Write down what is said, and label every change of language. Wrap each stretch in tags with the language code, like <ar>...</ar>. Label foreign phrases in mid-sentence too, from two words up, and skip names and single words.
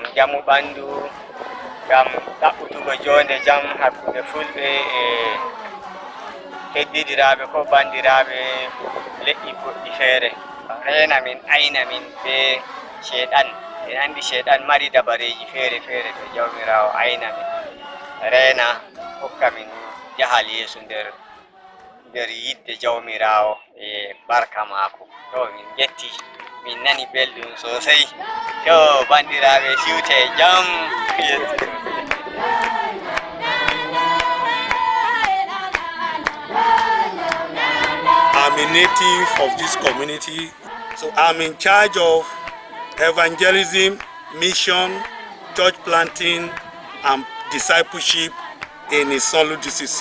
<ff>jamu ɓandu ngam ɗaɓɓutugo jonde jam hakkunde fulɓe e heddidiraɓe ko bandiraɓe leƴƴi goɗɗi feere rena min ayna min be sheɗan en andi sheɗan mari dabareji feere to jawmirawo ayna min rena hokka min jahal yeeso nder yidde jawmirawo e barka mako. To min jetti min nani belɗum sosai. To bandiraɓe siwte jam.</ff> <en>I'm a native of this community, so I'm in charge of evangelism, mission, church planting, and discipleship in Isolu DCC.</en>